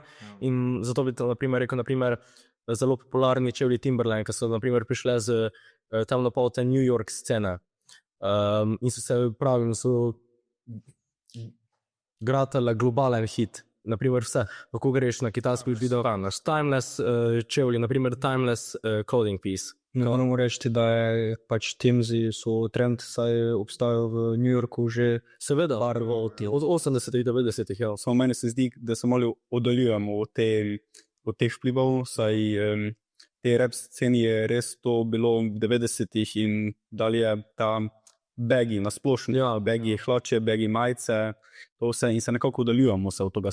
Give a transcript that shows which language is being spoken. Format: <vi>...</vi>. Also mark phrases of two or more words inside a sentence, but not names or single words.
<sl>In zato bi naprimer rekel, naprimer, zelo popularni čevlji Timberland, ki so naprimer prišle z temnopolte New York scene. In so se pravim, so gratale globalen hit. Naprimer vse, kako greš na kitajski video, timeless čevlji, naprimer</sl> <en>timeless clothing piece.</en> <sl>Ne moramo reči, da je pač Timzi so trend, saj obstajajo v New Yorku že seveda od 80-ih, 90-ih, ja. Samo meni se zdi, da se malo oddaljujemo od teh vplivov, saj te rap sceni je res to bilo v 90-ih in dalje ta bagi nasplošno, ja, bagi hlače, bagi majice, to vse in se nekako oddaljujemo se od tega.</sl>